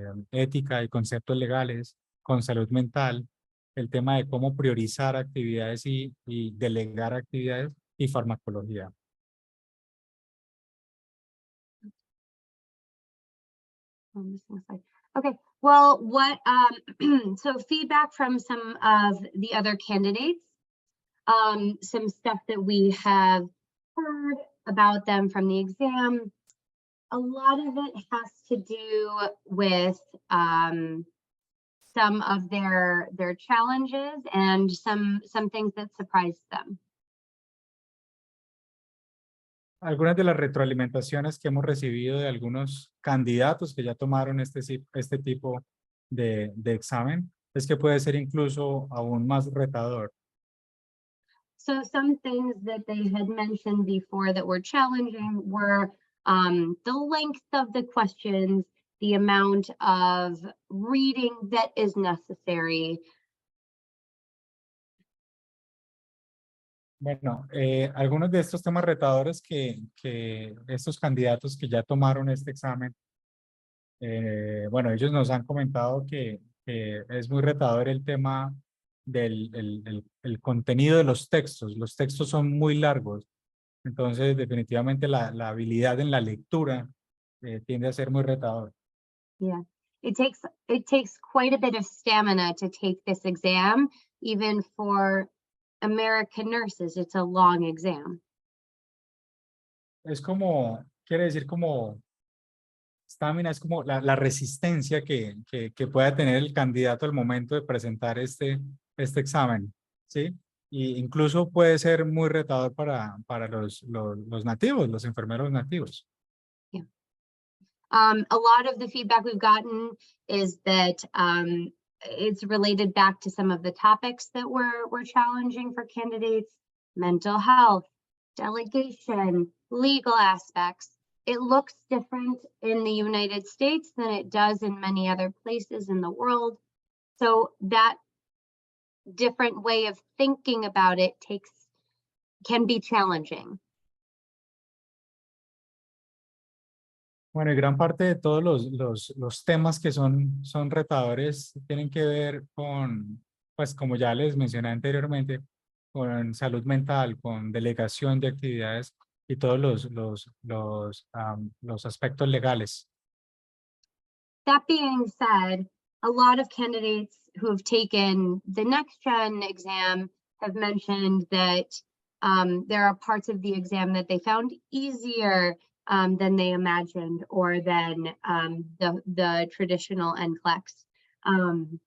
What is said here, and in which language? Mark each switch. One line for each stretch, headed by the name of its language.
Spanish: ética y conceptos legales, con salud mental, el tema de cómo priorizar actividades y delegar actividades y farmacología.
English: Okay, well, so feedback from some of the other candidates, some stuff that we have heard about them from the exam. A lot of it has to do with some of their challenges and some things that surprised them.
Spanish: Algunas de las retroalimentaciones que hemos recibido de algunos candidatos que ya tomaron este tipo de examen es que puede ser incluso aún más retador.
English: So some things that they had mentioned before that were challenging were the length of the questions, the amount of reading that is necessary.
Spanish: Bueno, algunos de estos temas retadores que estos candidatos que ya tomaron este examen, bueno, ellos nos han comentado que es muy retador el tema del el contenido de los textos. Los textos son muy largos, entonces definitivamente la habilidad en la lectura tiende a ser muy retador.
English: Yeah, it takes quite a bit of stamina to take this exam, even for American nurses. It's a long exam.
Spanish: Es como, quiere decir como, estamina es como la resistencia que pueda tener el candidato al momento de presentar este examen, ¿sí? Y incluso puede ser muy retador para los nativos, los enfermeros nativos.
English: Yeah. A lot of the feedback we've gotten is that it's related back to some of the topics that were challenging for candidates: mental health, delegation, legal aspects. It looks different in the United States than it does in many other places in the world. So that different way of thinking about it can be challenging.
Spanish: Bueno, y gran parte de todos los temas que son retadores tienen que ver con, pues como ya les mencioné anteriormente, con salud mental, con delegación de actividades y todos los aspectos legales.
English: That being said, a lot of candidates who have taken the next gen exam have mentioned that there are parts of the exam that they found easier than they imagined, or than the traditional NCLEX.